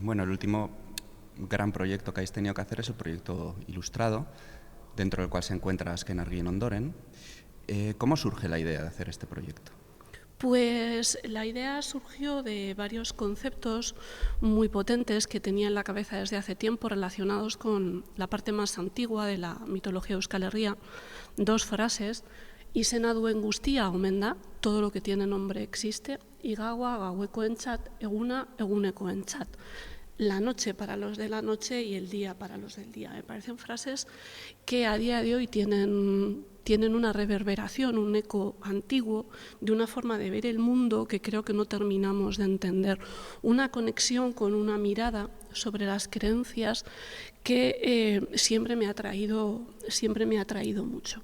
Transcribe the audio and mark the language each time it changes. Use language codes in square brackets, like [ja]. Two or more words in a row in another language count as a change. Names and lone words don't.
[es] Bueno, el último gran proyecto que habéis tenido que hacer es el proyecto ilustrado, dentro del cual se encuentra Azken Argien Ondoren. ¿Cómo surge la idea de hacer este proyecto? Pues la idea surgió de varios conceptos muy potentes que tenía en la cabeza desde hace tiempo relacionados con la parte más antigua de la mitología de Euskal Herria. [eu] 2 frases: izena duen guztia omen da, [es] todo lo que tiene nombre existe, [eu] igaua gauekoentzat, eguna egunekoentzat. [es] La noche para los de la noche y el día para los del día. Me parecen frases que a día de hoy tienen una reverberación, un eco antiguo de una forma de ver el mundo que creo que no terminamos de entender. Una conexión con una mirada sobre las creencias que siempre me ha atraído mucho.